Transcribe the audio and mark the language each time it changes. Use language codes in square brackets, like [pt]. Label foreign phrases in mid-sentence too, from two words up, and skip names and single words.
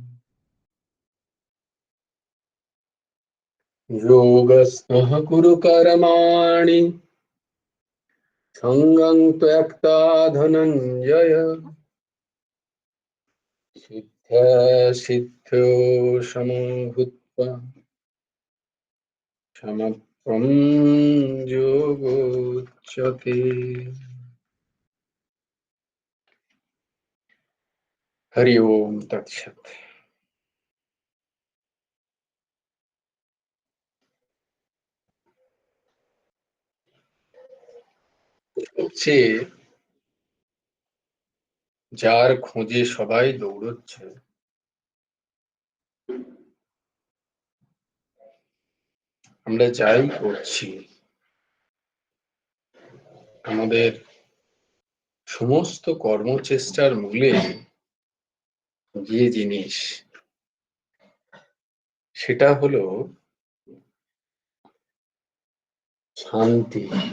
[sa] योगस्थः कुरु कर्माणि संगं त्यक्त्वा धनञ्जय सिद्ध्या सिद्ध्यो समो भूत्वा समत्वं योगोच्यते। हरि ओम तत्सत्। [bn] হচ্ছে যার খোঁজে সবাই দৌড়চ্ছে, আমরা যাই করছি আমাদের সমস্ত কর্মচেষ্টার মূলে যে জিনিস সেটা হলো শান্তি।